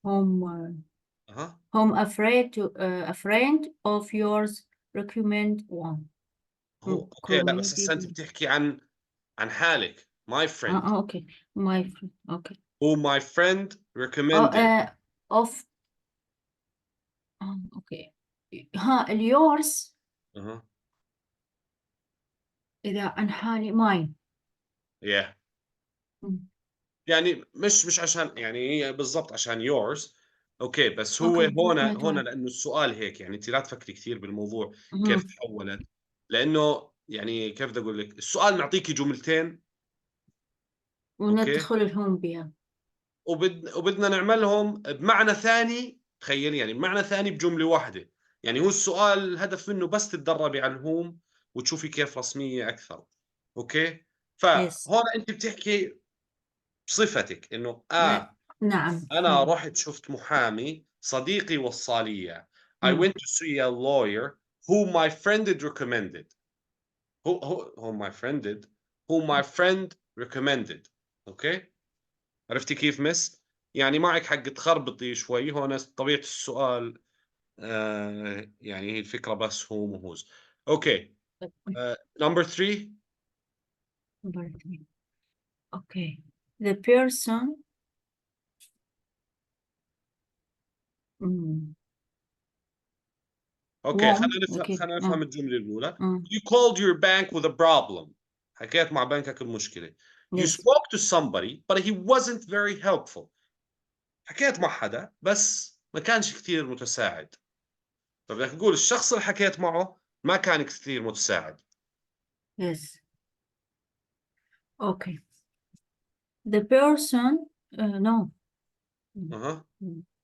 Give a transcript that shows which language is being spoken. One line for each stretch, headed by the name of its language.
English: Whom whom a friend of yours recommend one.
Arabic: اوكي. لا بس هسه انت بتحكي عن حالك.
English: My friend. Okay. My friend. Okay. Who my friend recommended. of okay.
Arabic: yours إذا عن حالي mine.
English: Yeah.
Arabic: يعني مش عشان يعني هي بالضبط عشان yours. أوكي، بس هو
English: okay
Arabic: هون لإنه السؤال هيك، يعني أنتِ لا تفكري كثير بالموضوع كيف تحوّلت، لإنه يعني كيف بدي أقول لِك، السؤال معطيكِ جملتين.
English: okay,
Arabic: وندخل الهوم بها. وبدنا نعملهم بمعنى ثاني، تخيّلي يعني بمعنى ثاني بجملة واحدة. يعني هو السؤال الهدف منه بس تتدرّبي على الهوم وتشوفي كيف رسمية أكثر.
English: Okay, yes.
Arabic: فهون أنتِ بتحكي بصفتِك إنه نعم. أنا رُحت شُفت محامي، صديقي وصّى لي إياه.
English: I went to see a lawyer whom my friend had recommended. whom my friend did whom my friend recommended.
Arabic: أوكي، عرفتِ كيف miss؟ يعني معِك حق تخربطي شوي، هون طبيعة السؤال يعني هي الفكرة بس whom وwhose.
English: Okay, number 3. Okay. The person. Okay, Okay.
Arabic: خلينا نفهم الجملة الأولى. Mm.
English: You called your bank with a problem.
Arabic: حكيت مع بنكك المشكلة. You
English: Yes. spoke to somebody but he wasn't very helpful.
Arabic: حكيت مع حدا بس ما كانش كتير متساعد. فبدك تقول الشخص اللي حكيت معه ما كان كتير متساعد.
English: Yes. Okay. The person. No. أها، Mm.